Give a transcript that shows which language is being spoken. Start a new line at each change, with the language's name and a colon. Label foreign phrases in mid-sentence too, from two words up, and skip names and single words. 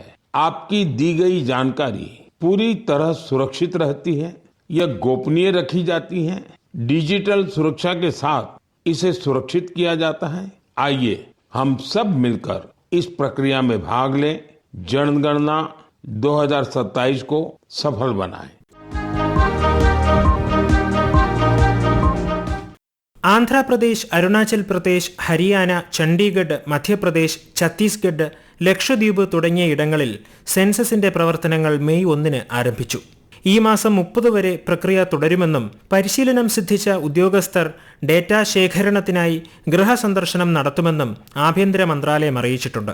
Hindi: आपकी दी गई जानकारी पूरी तरह सुरक्षित रहती है, यह गोपनीय रखी जाती है. डिजिटल सुरक्षा के साथ इसे सुरक्षित किया जाता है. आइए हम सब मिलकर इस प्रक्रिया में भाग लें. जनगणना 2027 को सफल बनाएं.
Malayalam: ആന്ധ്രാപ്രദേശ്, അരുണാചൽ പ്രദേശ്, ഹരിയാന, ചണ്ഡീഗഡ്, മധ്യപ്രദേശ്, ഛത്തീസ്ഗഡ്, ലക്ഷദ്വീപ് തുടങ്ങിയ ഇടങ്ങളിൽ സെൻസസിന്റെ പ്രവർത്തനങ്ങൾ മെയ് 1 ആരംഭിച്ചു. ഈ മാസം 30 വരെ പ്രക്രിയ തുടരുമെന്നും പരിശീലനം സിദ്ധിച്ച ഉദ്യോഗസ്ഥർ ഡേറ്റാ ശേഖരണത്തിനായി ഗൃഹസന്ദർശനം നടത്തുമെന്നും ആഭ്യന്തര മന്ത്രാലയം അറിയിച്ചിട്ടുണ്ട്.